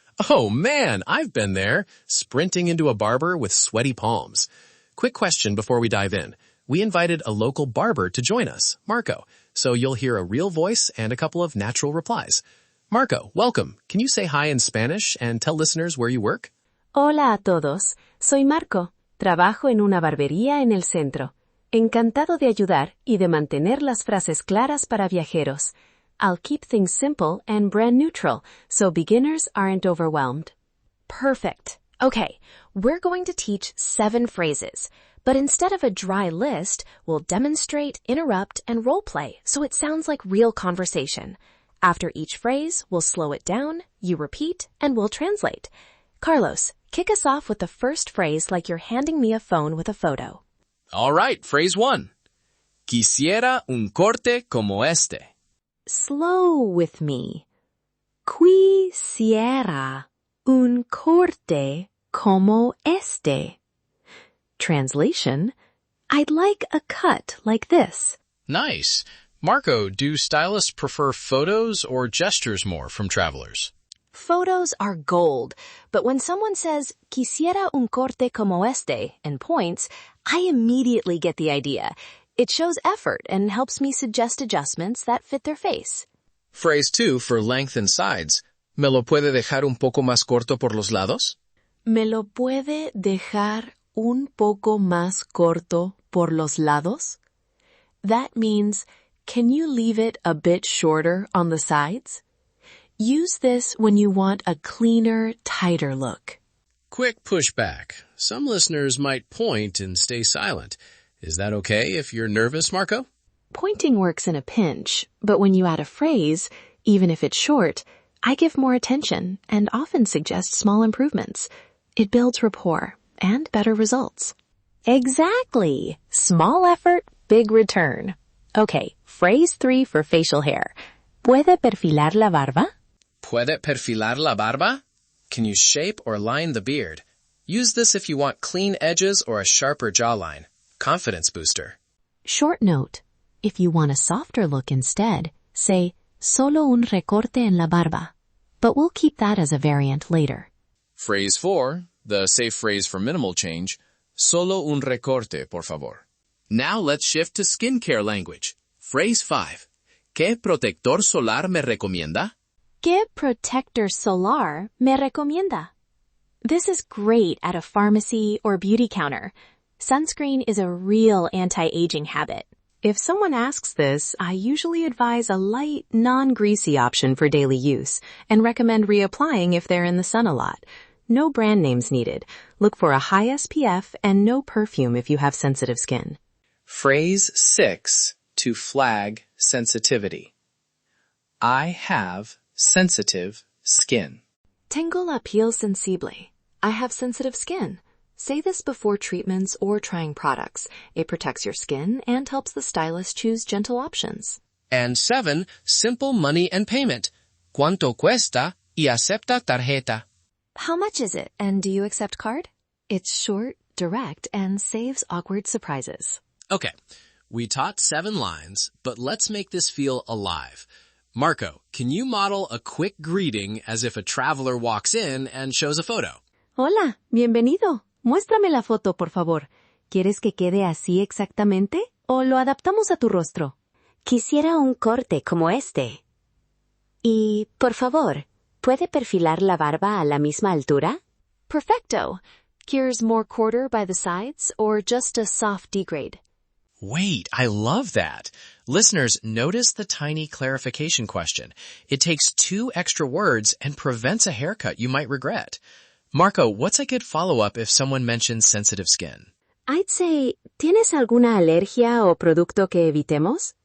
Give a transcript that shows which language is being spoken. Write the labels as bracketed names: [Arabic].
[English] Oh man, I've been there, sprinting into a barber with sweaty palms. Quick question before we dive in. We invited a local barber to join us, Marco, so you'll hear a real voice and a couple of natural replies. Marco, welcome. Can you say hi in Spanish and tell listeners where you work? [Spanish] Hola a todos. Soy Marco. Trabajo en una barbería en el centro. Encantado de ayudar y de mantener las frases claras para viajeros. [English] I'll keep things simple and brand neutral, so beginners aren't overwhelmed. Perfect. Okay, we're going to teach 7 phrases, but instead of a dry list, we'll demonstrate, interrupt, and role play so it sounds like real conversation. After each phrase, we'll slow it down, you repeat, and we'll translate. Carlos, kick us off with the first phrase like you're handing me a phone with a photo. All right, phrase 1. [Spanish] Quisiera un corte como este. [English] Slow with me. [Spanish] Quisiera un corte como este. [English] Translation: I'd like a cut like this. Nice. Marco, do stylists prefer photos or gestures more from travelers? Photos are gold, but when someone says, [Spanish] quisiera un corte como este, [English] and points, I immediately get the idea. It shows effort and helps me suggest adjustments that fit their face. Phrase 2 for length and sides. [Spanish] ¿Me lo puede dejar un poco más corto por los lados? ¿Me lo puede dejar un poco más corto por los lados? [English] That means, can you leave it a bit shorter on the sides? Use this when you want a cleaner, tighter look. Quick pushback. Some listeners might point and stay silent. Is that okay if you're nervous, Marco? Pointing works in a pinch, but when you add a phrase, even if it's short, I give more attention and often suggest small improvements. It builds rapport and better results. Exactly. Small effort, big return. Okay, phrase 3 for facial hair. [Spanish] ¿Puede perfilar la barba? ¿Puede perfilar la barba? [English] Can you shape or line the beard? Use this if you want clean edges or a sharper jawline. Confidence booster. Short note. If you want a softer look instead, say, [Spanish] solo un recorte en la barba. [English] But we'll keep that as a variant later. Phrase 4, the safe phrase for minimal change. [Spanish] Solo un recorte, por favor. [English] Now let's shift to skincare language. Phrase 5. [Spanish] ¿Qué protector solar me recomienda? ¿Qué protector solar me recomienda? [English] This is great at a pharmacy or beauty counter. Sunscreen is a real anti-aging habit. If someone asks this, I usually advise a light, non-greasy option for daily use and recommend reapplying if they're in the sun a lot. No brand names needed. Look for a high SPF and no perfume if you have sensitive skin. Phrase 6 to flag sensitivity. I have sensitive skin. [Spanish] Tengo la piel sensible. [English] I have sensitive skin. Say this before treatments or trying products. It protects your skin and helps the stylist choose gentle options. And 7, simple money and payment. [Spanish] ¿Cuánto cuesta y acepta tarjeta? [English] How much is it, and do you accept card? It's short, direct, and saves awkward surprises. Okay, we taught 7 lines, but let's make this feel alive. Marco, can you model a quick greeting as if a traveler walks in and shows a photo? [Spanish] Hola, bienvenido. Muéstrame la foto, por favor. ¿Quieres que quede así exactamente o lo adaptamos a tu rostro? Quisiera un corte como este. Y, por favor, ¿puede perfilar la barba a la misma altura? Perfecto. [English] Here's more quarter by the sides or just a soft degrade. Wait, I love that. Listeners, notice the tiny clarification question. It takes 2 extra words and prevents a haircut you might regret. Marco, what's a good follow-up if someone mentions sensitive skin? I'd say, [Spanish] ¿tienes alguna alergia o producto que evitemos?